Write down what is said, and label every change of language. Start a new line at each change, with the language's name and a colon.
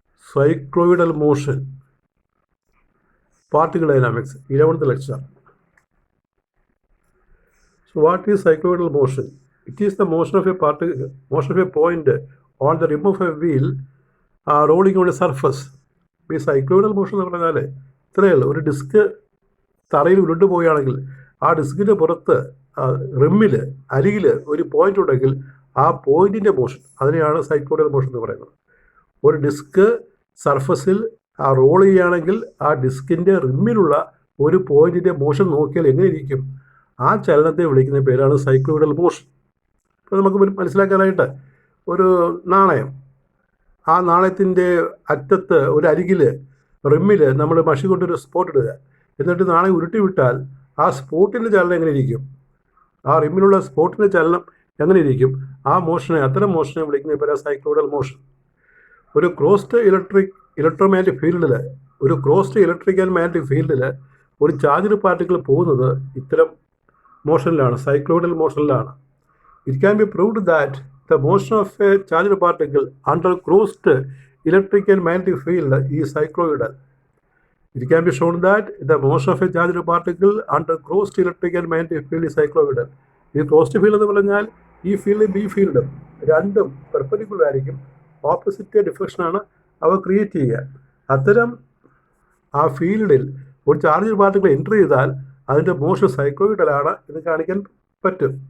English: Cycloidal motion, Particle Dynamics, 11th lecture. So what is cycloidal motion? It is the motion of a particle, motion of a point on the rim of a wheel rolling on a surface.
Malayalam: ഈ സൈക്ലോയിഡൽ motion എന്ന് പറഞ്ഞാൽ ഇത്രയേ ഉള്ളൂ. ഒരു disk തറയിൽ ഉരുണ്ടു പോവുകയാണെങ്കിൽ ആ ഡിസ്കിൻ്റെ പുറത്ത് റിമ്മിൽ അരികിൽ ഒരു പോയിന്റ് ഉണ്ടെങ്കിൽ ആ പോയിന്റിൻ്റെ മോഷൻ, അതിനെയാണ് സൈക്ലോയിഡൽ മോഷൻ എന്ന് പറയുന്നത്. ഒരു ഡിസ്ക് സർഫസിൽ റോൾ ചെയ്യുകയാണെങ്കിൽ ആ ഡിസ്കിൻ്റെ റിമ്മിലുള്ള ഒരു പോയിന്റിൻ്റെ മോഷൻ നോക്കിയാൽ എങ്ങനെ ഇരിക്കും, ആ ചലനത്തെ വിളിക്കുന്ന പേരാണ് സൈക്ലോയിഡൽ മോഷൻ. അപ്പോൾ നമുക്ക് മനസ്സിലാക്കാനായിട്ട് ഒരു നാണയം, ആ നാണയത്തിൻ്റെ അറ്റത്ത് ഒരു അരികിൽ റിമ്മിൽ നമ്മൾ മഷി കൊണ്ടൊരു സ്പോട്ട് ഇടുക, എന്നിട്ട് നാണയം ഉരുട്ടി വിട്ടാൽ ആ സ്പോട്ടിൻ്റെ ചലനം എങ്ങനെ ഇരിക്കും, ആ റിമ്മിലുള്ള സ്പോട്ടിൻ്റെ ചലനം എങ്ങനെ ഇരിക്കും, ആ മോഷനെ, അത്തരം മോഷനെ വിളിക്കുന്ന പേരാണ് സൈക്ലോയിഡൽ മോഷൻ. ഒരു ക്രോസ്ഡ് ഇലക്ട്രോമാഗ്നറ്റിക് ഫീൽഡിൽ, ഒരു ക്രോസ്ഡ് ഇലക്ട്രിക് ആൻഡ് മാഗ്നറ്റിക് ഫീൽഡിൽ ഒരു ചാർജ്ഡ് പാർട്ടിക്കിൾ പോകുന്നത് ഇത്തരം മോഷനിലാണ്, സൈക്ലോയിഡൽ മോഷനിലാണ്.
English: It can be proved that the motion of a charged particle under crossed electric and magnetic field is cycloidal. It can be shown that the motion of a charged particle under crossed electric and magnetic field is cycloidal.
Malayalam: ഈ crossed field എന്ന് പറഞ്ഞാൽ ഈ ഫീൽഡും B ഫീൽഡും രണ്ടും perpendicular ആയിരിക്കും, opposite ഡിഫ്ലക്ഷനാണ് അവ create ചെയ്യുക. അത്തരം ആ ഫീൽഡിൽ ഒരു ചാർജ് പാർട്ടിക്കിൾ എൻ്റർ ചെയ്താൽ അതിൻ്റെ മോഷൻ സൈക്ലോയിഡലാണ് എന്ന് കാണിക്കാൻ പറ്റും.